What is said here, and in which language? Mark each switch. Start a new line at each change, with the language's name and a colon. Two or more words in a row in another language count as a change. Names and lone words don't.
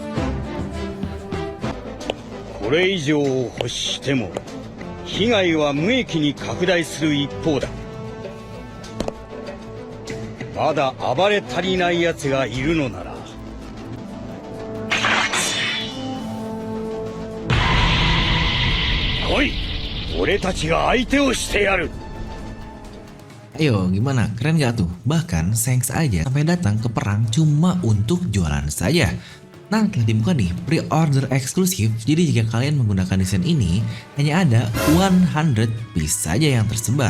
Japanese: これ以上を欲しても被害は無益に拡大する一方だ。まだ暴れ足りない奴がいるのなら来い、俺たちが相手をしてやる。
Indonesian: Ayo gimana, keren gak tuh? Bahkan Shanks aja sampai datang ke perang cuma untuk jualan saja. Nah telah dibuka nih pre-order eksklusif, jadi jika kalian menggunakan desain ini hanya ada 100 piece saja yang tersebar.